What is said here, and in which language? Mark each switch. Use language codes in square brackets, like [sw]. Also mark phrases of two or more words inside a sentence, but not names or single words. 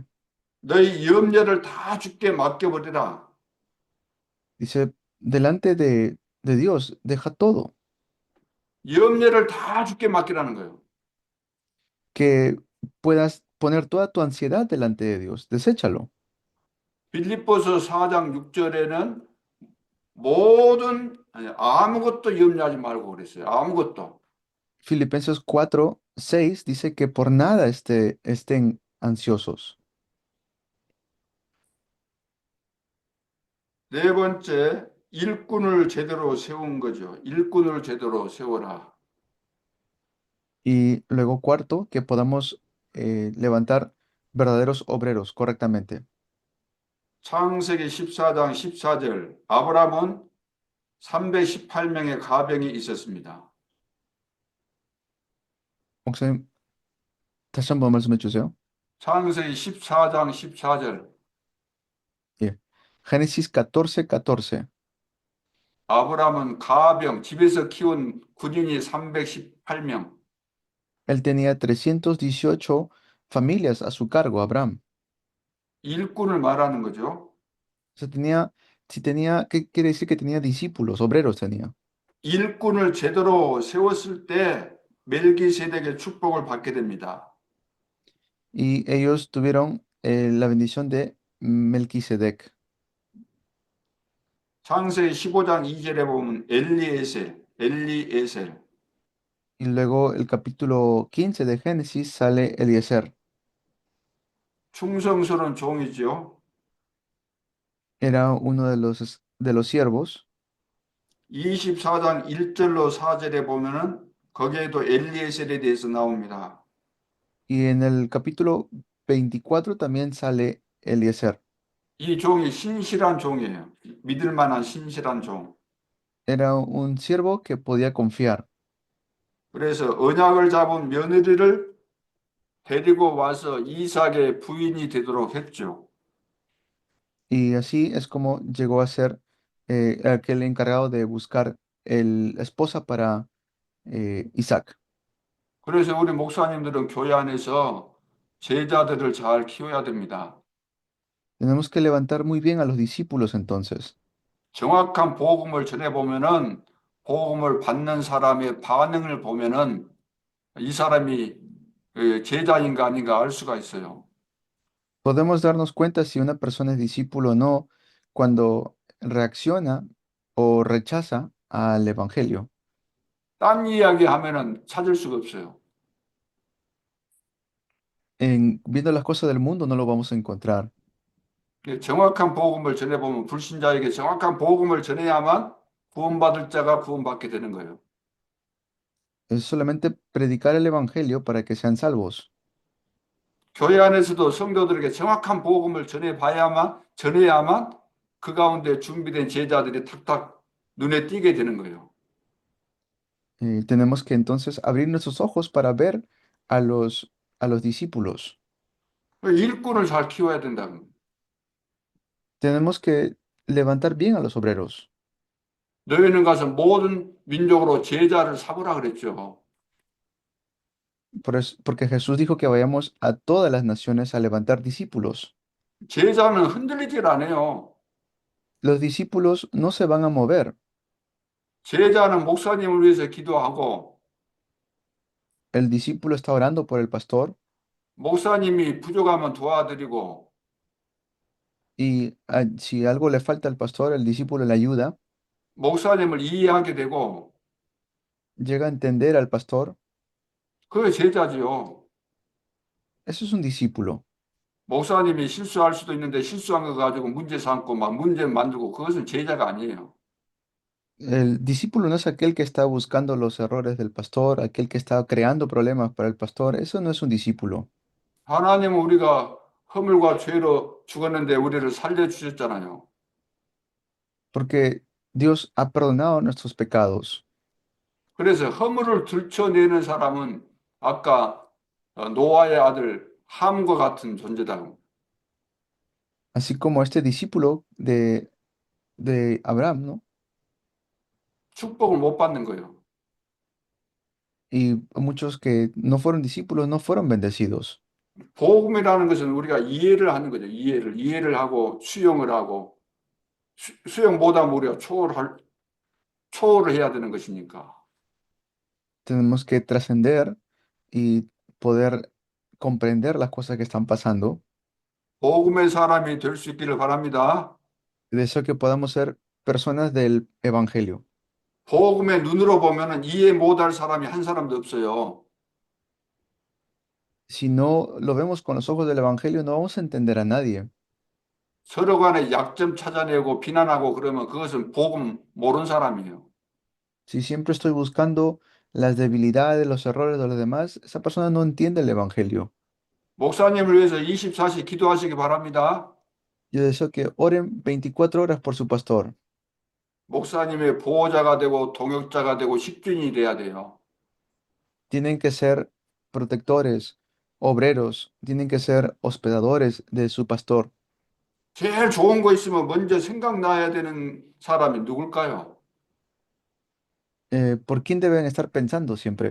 [ko] 너희 염려를 다 주께 맡겨버리라. [es] dice, delante de Dios, deja todo, [ko] 염려를 다 주께 맡기라는 거예요. [es] que puedas poner toda tu ansiedad delante de Dios, deséchalo. [ko] 빌립보서 4장 6절에는 아무것도 염려하지 말고 그랬어요. 아무것도. [es] Filipenses 4:6 dice que por nada estén ansiosos. [ko] 네 번째, 일꾼을 제대로 세운 거죠. 일꾼을 제대로 세워라. [es] Y luego cuarto, que podamos levantar verdaderos obreros correctamente. [ko] 창세기 14장 14절 아브라함은 318명의 가병이 있었습니다. 목사님, 다시 한번 말씀해 주세요. 창세기 14장 14절 예. Génesis 14:14. 아브라함은 가병, 집에서 키운 군인이 318명. [es] Él tenía 318 familias a su cargo, Abraham. [ko] 일꾼을 말하는 거죠. [es] O sea, ¿qué quiere decir que tenía discípulos, obreros tenía? [ko] 일꾼을 제대로 세웠을 때 멜기세덱의 축복을 받게 됩니다. [es] Y ellos tuvieron la bendición de Melquisedec. [ko] 창세기 15장 2절에 보면 엘리에셀. [es] Y luego el capítulo 15 de Génesis sale Eliezer. [ko] 충성스러운 종이죠. [es] Era uno de los siervos. [ko] 24장 1절로 4절에 보면은 거기에도 엘리에셀에 대해서 나옵니다. [es] Y en el capítulo 24 también sale Eliezer. [ko] 이 종이 신실한 종이에요. 믿을 만한 신실한 종. [es] Era un siervo que podía confiar. [ko] 그래서 언약을 잡은 며느리를 데리고 와서 이삭의 부인이 되도록 했죠. [es] Y así es como llegó a ser aquel encargado de buscar la esposa para Isaac. [ko] 그래서 우리 목사님들은 교회 안에서 제자들을 잘 키워야 됩니다. [es] Tenemos que levantar muy bien a los discípulos entonces. [ko] 정확한 복음을 전해보면은 복음을 받는 사람의 반응을 보면은 이 사람이 제자인가 아닌가 알 수가 있어요. [es] Podemos darnos cuenta si una persona es discípulo o no cuando reacciona o rechaza al evangelio. [ko] 딴 이야기 하면은 찾을 수가 없어요. [es] Viendo las cosas del mundo no lo vamos a encontrar. [ko] 정확한 복음을 전해보면 불신자에게 정확한 복음을 전해야만 구원받을 자가 구원받게 되는 거예요. [es] Es solamente predicar el evangelio para que sean salvos. [ko] 교회 안에서도 성도들에게 정확한 복음을 전해야만 그 가운데 준비된 제자들이 탁탁 눈에 띄게 되는 거예요. [es] Tenemos que entonces abrir nuestros ojos para ver a los discípulos. [ko] 일꾼을 잘 키워야 된다는 거예요. [es] Tenemos que levantar bien a los obreros. [ko] 너희는 가서 모든 민족으로 제자를 삼으라 그랬죠. [es] Porque Jesús dijo que vayamos a todas las naciones a levantar discípulos. [ko] 제자는 흔들리질 않아요. [es] Los discípulos no se van a mover. [ko] 제자는 목사님을 위해서 기도하고 [es] El discípulo está orando por el pastor [ko] 목사님이 부족하면 도와드리고 [es] y si algo le falta al pastor, el discípulo le ayuda, [ko] 목사님을 이해하게 되고 [es] llega a entender al pastor. [ko] 그게 제자지요. [es] Eso es un discípulo. [ko] 목사님이 실수할 수도 있는데 실수한 거 가지고 문제 삼고 막 문제 만들고 그것은 제자가 아니에요. [es] El discípulo no es aquel que está buscando los errores del pastor, aquel que está creando problemas para el pastor. Eso no es un discípulo. [ko] 하나님은 우리가 허물과 죄로 죽었는데 우리를 살려주셨잖아요. [es] Porque Dios ha perdonado nuestros pecados. [ko] 그래서 허물을 들춰내는 사람은 아까 노아의 아들 함과 같은 존재다. [es] Así como este discípulo de Abraham, ¿no? [ko] 축복을 못 받는 거예요. [es] Y muchos que no fueron discípulos no fueron bendecidos. [ko] 복음이라는 것은 우리가 이해를 하는 거죠. 이해를 하고 수용을 하고 수용 못하면 우리가 초월을 해야 되는 것이니까. [es] Tenemos que trascender y poder comprender las cosas que están pasando. [ko] 복음의 사람이 될 수 있기를 바랍니다. [es] Deseo que podamos ser personas del evangelio. [ko] 복음의 눈으로 보면은 이해 못할 사람이 한 사람도 없어요. [es] Si no lo vemos con los ojos del evangelio, no vamos a entender a nadie. [ko] 서로 간에 약점 찾아내고 비난하고 그러면 그것은 복음 모르는 사람이에요. [es] Si siempre estoy buscando las debilidades, los errores de los demás, esa persona no entiende el evangelio. [ko] 목사님을 위해서 24시 기도하시기 바랍니다. [es] Yo deseo que oren 24 horas por su pastor. [ko] 목사님의 보호자가 되고 동역자가 되고 식준이 돼야 돼요. [es] Tienen que ser protectores, obreros, tienen que ser hospedadores de su pastor. [ko] 제일 좋은 거 있으면 먼저 생각나야 되는 사람이 누굴까요? [es] ¿Por quién deben estar pensando siempre?